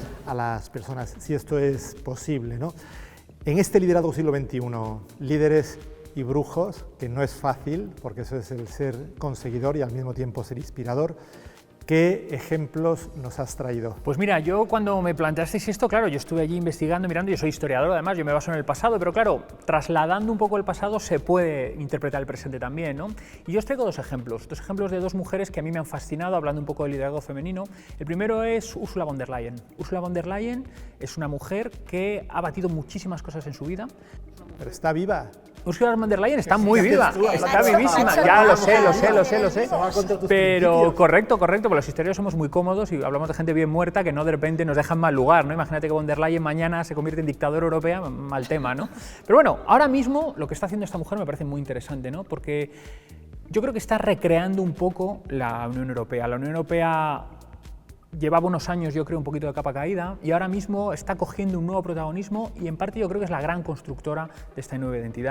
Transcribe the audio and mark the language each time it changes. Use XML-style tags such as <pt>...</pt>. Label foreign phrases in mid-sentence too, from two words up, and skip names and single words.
<es>a las personas, si esto es posible, ¿no? En este liderazgo siglo XXI, líderes y brujos, que no es fácil, porque eso es el ser conseguidor y al mismo tiempo ser inspirador, ¿qué ejemplos nos has traído? Pues mira, yo cuando me planteasteis esto, claro, yo estuve allí investigando, mirando, yo soy historiador además, yo me baso en el pasado, pero claro, trasladando un poco el pasado se puede interpretar el presente también, ¿no? Y yo os traigo dos ejemplos de dos mujeres que a mí me han fascinado, hablando un poco del liderazgo femenino. El primero es Ursula von der Leyen. Ursula von der Leyen es una mujer que ha batido muchísimas cosas en su vida. Pero está viva. Ursula von der Leyen está muy viva, está vivísima, ya lo sé. Pero correcto, porque los historiadores somos muy cómodos y hablamos de gente bien muerta que no de repente nos dejan mal lugar, ¿no? Imagínate que von der Leyen mañana se convierte en dictadora europea, mal tema, ¿no? Pero bueno, ahora mismo lo que está haciendo esta mujer me parece muy interesante, ¿no? Porque yo creo que está recreando un poco la Unión Europea. La Unión Europea llevaba unos años, yo creo, un poquito de capa caída y ahora mismo está cogiendo un nuevo protagonismo y en parte yo creo que es la gran constructora de esta nueva identidad.</es>